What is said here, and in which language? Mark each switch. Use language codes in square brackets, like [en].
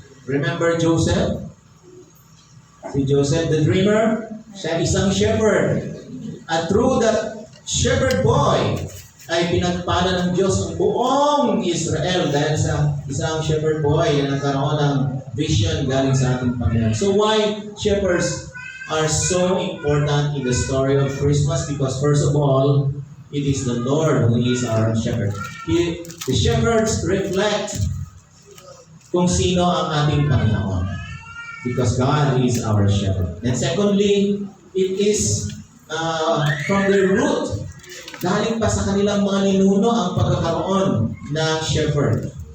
[en] Remember Joseph? Si Joseph the dreamer, siya isang shepherd. [tl] At through that shepherd boy, ay pinagpala ng Diyos ang buong Israel dahil sa isang shepherd boy na nagkaroon ng vision galing sa ating Panginoon. [en] So why shepherds are so important in the story of Christmas? Because first of all, it is the Lord who is our shepherd. The shepherds reflect [tl] kung sino ang ating Panginoon. [en] Because God is our shepherd. And secondly, it is from the root. [tl] Galing pa sa kanilang mga ninuno ang pagkakaroon ng shepherd.